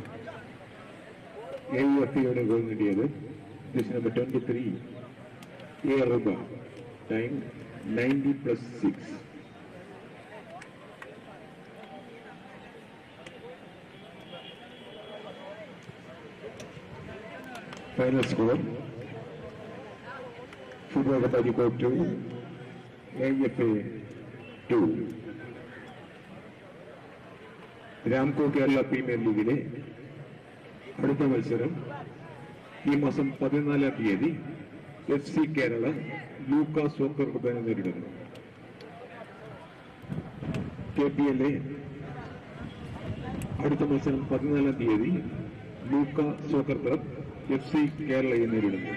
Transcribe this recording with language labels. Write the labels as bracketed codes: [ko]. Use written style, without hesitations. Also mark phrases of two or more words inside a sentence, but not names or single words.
[ml] AIFA ഗോൾ നേടിയത് [en] just number [ml] 23 Areekode, ടൈം 90+6. [en] Final score: Football Areekode 2, AIFA 2. [ml] RAMCO കേരള പ്രീമിയർ ലീഗിലെ അടുത്ത മത്സരം ഈ മാസം 14-ാം തീയതി FC കേരള ലൂക്ക സോക്കർ ക്ലബിനെ നേരിടുന്നു. KPL അടുത്ത മത്സരം 14-ാം തീയതി ലൂക്ക സോക്കർ ക്ലബ് FC കേരളയെ നേരിടുന്നു.